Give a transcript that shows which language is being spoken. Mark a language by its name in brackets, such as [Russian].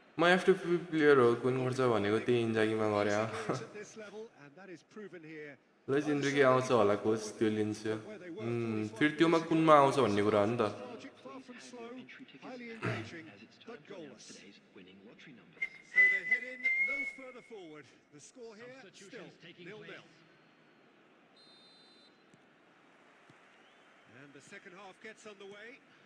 [Nepali] म FTP player हो कुन गर्छ भनेको त्यही इन्जागीमा गरे [English] Games at this level, and that is proven here. [Nepali] ल जिन्दगी आउँछ होला कोच त्यो लिन्छु फेरि त्योमा कुनमा आउँछ भन्ने कुरा हो नि त [English] Nostalgic, far from slow, highly engaging, but goalless. Winning lottery numbers. So they head in no further forward. The score here still Substitutions taking 0-0. place. And the second half gets underway.